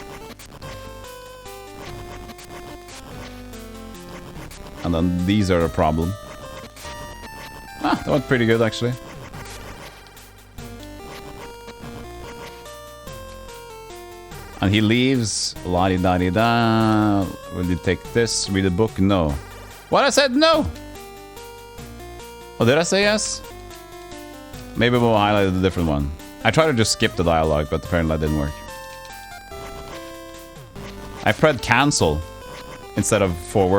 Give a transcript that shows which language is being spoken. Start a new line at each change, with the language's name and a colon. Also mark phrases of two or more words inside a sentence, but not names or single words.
English: And then these are a problem. Ah, that went pretty good actually. And he leaves. La-di-da-di-da. Will you take this? Read the book? No. What? I said no! Oh, did I say yes? Maybe we'll highlight a different one. I tried to just skip the dialogue, but apparently that didn't work. I pressed cancel instead of forward.